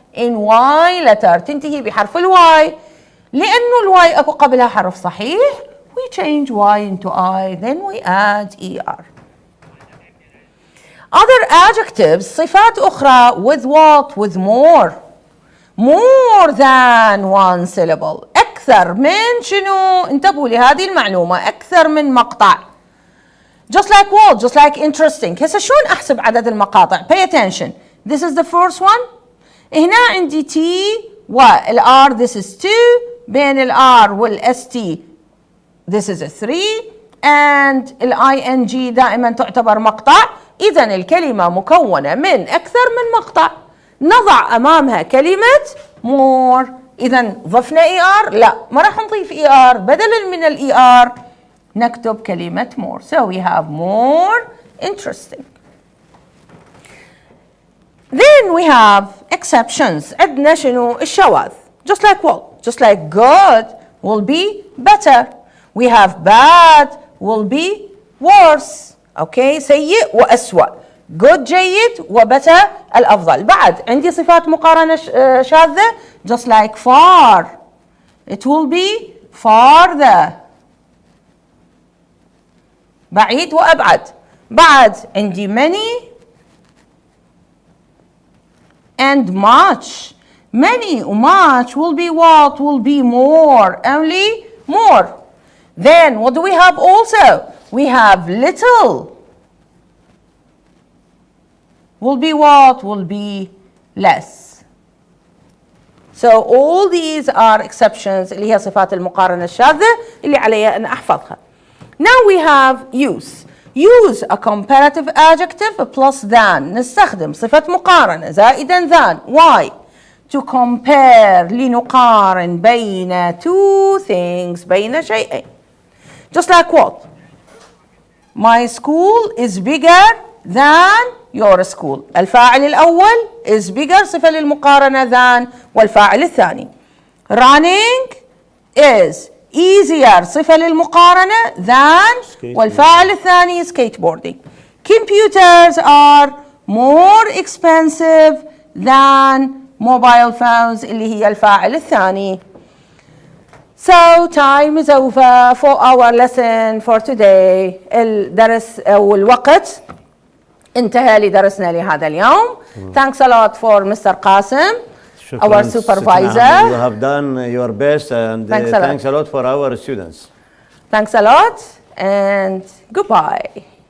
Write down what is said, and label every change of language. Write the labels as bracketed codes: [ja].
[en] In Y letter, [ar] تنتهي بحرف الY. لأنه الY أكو قبلها حرف صحيح, [en] we change Y into I, then we add ER. Other adjectives, [ar] صفات أخرى [en] with what? With more. More than one syllable. [ar] أكثر من شنو؟ انتبهوا لهذه المعلومة, أكثر من مقطع. [en] Just like what? Just like interesting. [ar] هسه شلون أحسب عدد المقاطع? [en] Pay attention. This is the first one. [ar] هنا عندي [en] T وال R, this is 2. [ar] بين ال R وال ST, [en] this is a 3. [ar] And ال ING دائما تعتبر مقطع. إذا الكلمة مكونة من أكثر من مقطع. نضع أمامها كلمة more. إذا ضفنا ER؟ لا، ما راح نضيف ER، بدلا من ER نكتب كلمة more. [en] So we have more interesting. Then we have exceptions. [ar] عندنا شنو؟ الشواذ. [en] Just like what? Just like good will be better. We have bad will be worse. [ar] Okay, سيء وأسوأ. good جيد وbetter الأفضل. بعد عندي صفات مقارنة شاذة. [en] Just like far. It will be farther. [ar] بعيد وأبعد. بعد عندي [en] many and much. Many or much will be what? Will be more. Only more. Then what do we have also? We have little. Will be what? Will be less. So all these are exceptions [ar] اللي هي صفات المقارنة الشاذة اللي علي أن أحفظها. [en] Now we have use. Use a comparative adjective plus than. [ar] نستخدم صفة مقارنة زائدا than. [en] Why? To compare. [ar] لنقارن بين [en] two things. [ar] بين شيئين. [en] Just like what? My school is bigger than your school. [ar] الفاعل الأول [en] is bigger [ar] صفة للمقارنة than والفاعل الثاني. [en] Running is easier [ar] صفة للمقارنة than والفاعل الثاني skateboarding. [en] Computers are more expensive than mobile phones [ar] اللي هي الفاعل الثاني. [en] So time is over for our lesson for today. [ar] الدرس أو الوقت انتهى لدرسنا لهذا اليوم. [en] Thanks a lot for Mr. Qasim, our supervisor. You have done your best and thanks a lot for our students. Thanks a lot and goodbye.